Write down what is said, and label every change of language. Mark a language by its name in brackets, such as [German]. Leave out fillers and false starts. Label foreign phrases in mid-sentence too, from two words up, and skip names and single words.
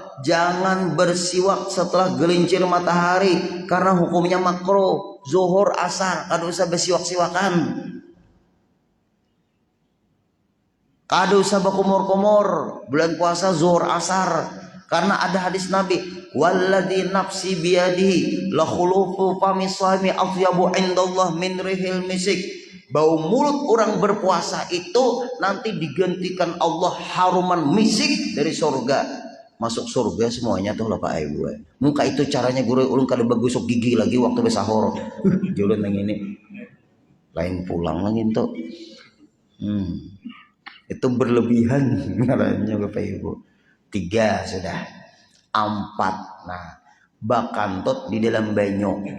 [Indonesian] Jangan bersiwak setelah gelincir matahari karena hukumnya makruh. [Banjar] Zuhur asar kada usah bersiwak-siwakan. Kada usah bakumur-kumur bulan puasa zuhur asar, karena ada hadis Nabi, [Arabic] والذي نفسي بيده لخلوف فم الصائم أطيب عند الله من ريح المسك. [Indonesian] Bau mulut orang berpuasa itu nanti digantikan Allah haruman misik dari surga. [Banjar] Masuk surga semuanya tuh lah Pak Ibu. Muka itu caranya guru ulun kada bagusuk gigi lagi waktu besahur. Julun nang ini. Lain pulang lagi tuh. Itu berlebihan ngarannya Bapak Ibu. 3 sudah. 4. Nah, bakantut di dalam banyu.